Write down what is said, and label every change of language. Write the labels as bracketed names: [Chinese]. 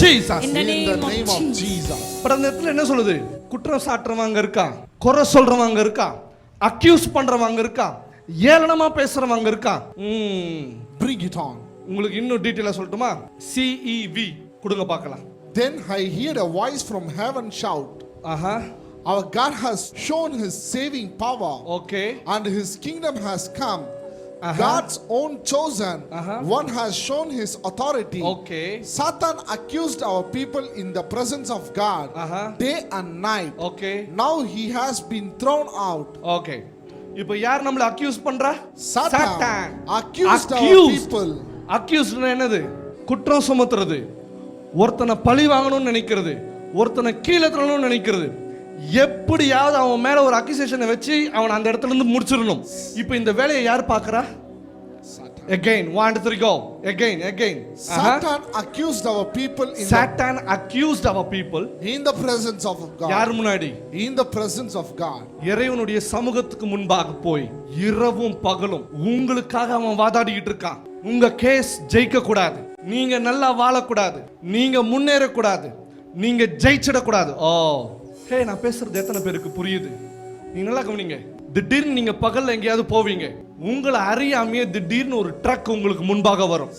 [English] Jesus. In the name of Jesus. [Tamil] But அந்த இடத்துல என்ன சொல்லுது? குற்றம் சாட்டுறவங்க இருக்கா, குறை சொல்றவங்க இருக்கா, அக்யூஸ் பண்றவங்க இருக்கா, ஏளனமா பேசுறவங்க இருக்கா. [English] Bring it on. [Tamil] உங்களுக்கு இன்னும் டீடைலா சொல்லட்டுமா? CEV கொடுங்க பார்க்கலாம். [English] Then I heard a voice from heaven shout, ஆஹா. our God has shown his saving power, okay. and his kingdom has come. Uh-huh. God's own chosen Uh-huh. one has shown his authority. Okay. Satan accused our people in the presence of God Uh-huh. day and night. Okay. Now he has been thrown out. [Tamil] Okay. இப்போ யார் நம்மள accuse பண்றா? [English] Satan accused our people. [Tamil] அக்யூஸ்ட்னா என்னது? குற்றம் சுமத்துறது, ஒருத்தனை பழி வாங்கணும்னு நினைக்கிறது, ஒருத்தனை கீழே தள்ளணும்னு நினைக்கிறது. எப்படியாவது அவன் மேல ஒரு அக்யூசேஷனை வச்சு அவன் அந்த இடத்துல இருந்து முடிச்சிடணும். இப்போ இந்த வேலையை யார் பார்க்கறா? [English] Again, 1 2 3 go. Again. Satan accused our people Satan accused our people in the presence of God. [Tamil] யார் முன்னாடி? [English] In the presence of God. [Tamil] இறைவனுடைய சமூகத்துக்கு முன்பாக போய் இரவும் பகலும் உங்களுக்காக அவன் வாதாடிக்கிட்டு இருக்கான். உங்க கேஸ் ஜெயிக்க கூடாது, நீங்க நல்லா வாழக்கூடாது, நீங்க முன்னேறக்கூடாது, நீங்க ஜெயிச்சிடக்கூடாது. ஹே, நான் பேசுறது எத்தனை பேருக்கு புரியுது? நீங்க நல்லா கவனிங்க. திடீர்னு நீங்க பகல்ல எங்கேயாவது போவீங்க, உங்களை அறியாமையே திடீர்னு ஒரு ட்ரக் உங்களுக்கு முன்பாக வரும்.